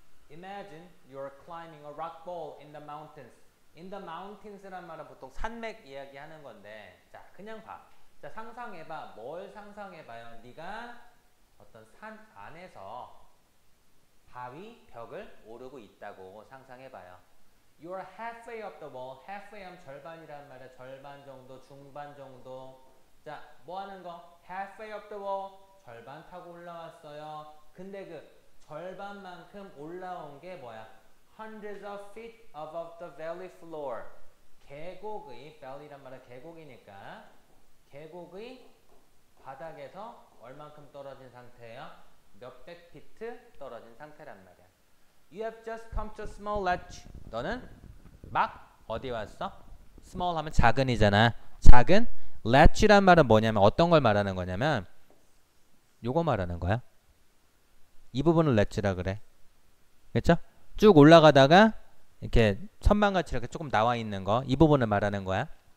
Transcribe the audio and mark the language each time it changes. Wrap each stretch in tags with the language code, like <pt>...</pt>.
<en>imagine you're climbing a rock wall in the mountains. in the mountains</en> <ko>란 말은 보통 산맥 이야기하는 건데, 자 그냥 봐. 자 상상해봐. 뭘 상상해봐요? 네가 어떤 산 안에서 바위 벽을 오르고 있다고 상상해봐요.</ko> <en>You're halfway up the wall.</en> <ko>halfway 하면 절반이란 말이야. 절반 정도, 중반 정도. 자, 뭐 하는 거?</ko> <en>halfway up the wall.</en> <ko>절반 타고 올라왔어요. 근데 그 절반만큼 올라온 게 뭐야?</ko> <en>hundreds of feet above the valley floor.</en> <ko>계곡의, valley란 말은 계곡이니까 계곡의 바닥에서 얼만큼 떨어진 상태예요? 몇백 피트 떨어진 상태란 말이야.</ko> <en>You have just come to a small ledge.</en> <ko>너는 막 어디 왔어? small 하면 작은이잖아. 작은 ledge란 말은 뭐냐면 어떤 걸 말하는 거냐면 요거 말하는 거야. 이 부분을 ledge라 그래. 그렇죠? 쭉 올라가다가 이렇게 선반같이 이렇게 조금 나와 있는 거, 이 부분을 말하는 거야.</ko>